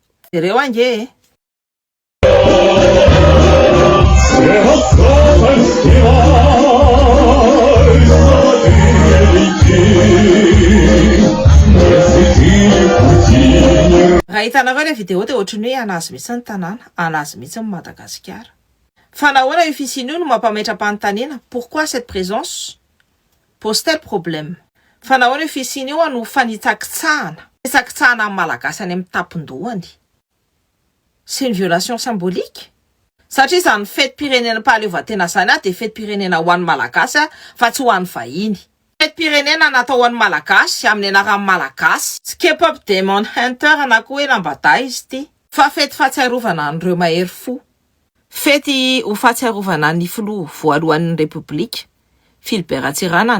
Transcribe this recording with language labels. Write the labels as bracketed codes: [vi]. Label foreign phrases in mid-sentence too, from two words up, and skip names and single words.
[mg] Ireo ange raha hitanareo ilay vidéo dia ohatrany hoe anazy mihitsy ny tanàna, anazy mihitsy ny Madagasikara. Fa nahoana io fisiany io no mampametra-panontaniana? [fr] Pourquoi cette présence pose-t-elle problème? [mg] Fa nahoana io fisiany io no fanitsakitsahana amin'ny malagasy any amin'ny tapon-dohany? [fr] C'est une violation symbolique. [mg] Satria izany fetim-pirenena fahaleovatena zany dia fetim-pirenena ho an'ny malagasy fa tsy ho an'ny vahiny. Fetim-pirenena natao ho an'ny malagasy amin'ny anaran'ny malagasy. Tsy K-pop Demon Hunter na koa hoe lambada izy ity. Fa fety fahatsiarovana an'ireo mahery fo. Fety ho fahatsiarovana ny filoha voalohan'ny Repoblika, Philbert Tsiranana.